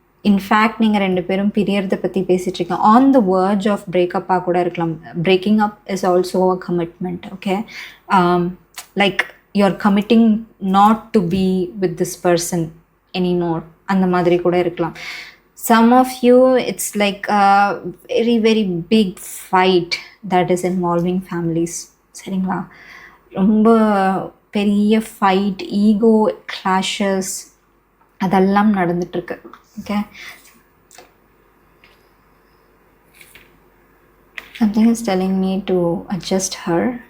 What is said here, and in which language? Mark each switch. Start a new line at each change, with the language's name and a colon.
Tamil: In fact நீங்கள் ரெண்டு பேரும் பிரியறதை பற்றி பேசிகிட்ருக்கீங்க. ஆன் த வேர்ஜ் ஆஃப் பிரேக்கப்பாக கூட இருக்கலாம்.
English: Breaking up is also a commitment. Okay, like you are committing not to be with this person anymore,
Tamil: அந்த மாதிரி கூட இருக்கலாம்.
English: Some of you, it's like a very, very big fight that is involving families.
Tamil: சரிங்களா, ரொம்ப பெரிய fight, ego clashes அதெல்லாம் நடந்துட்டுருக்கு.
English: Okay, something is telling me to adjust her.